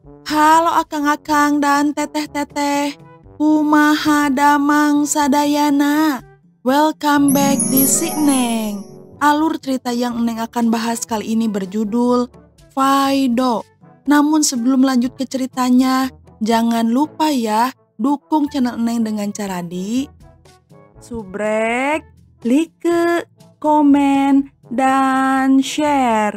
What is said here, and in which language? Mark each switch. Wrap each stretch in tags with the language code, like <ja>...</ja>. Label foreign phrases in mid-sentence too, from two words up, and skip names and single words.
<su>Halo akang-akang dan teteh-teteh, kumaha damang sadayana.</su> <en>Welcome back di Si Neng.</en> <id>Alur cerita yang Neng akan bahas kali ini berjudul Fido. Namun sebelum lanjut ke ceritanya, jangan lupa ya dukung channel Neng dengan cara di subrek, like, komen, dan share.</id>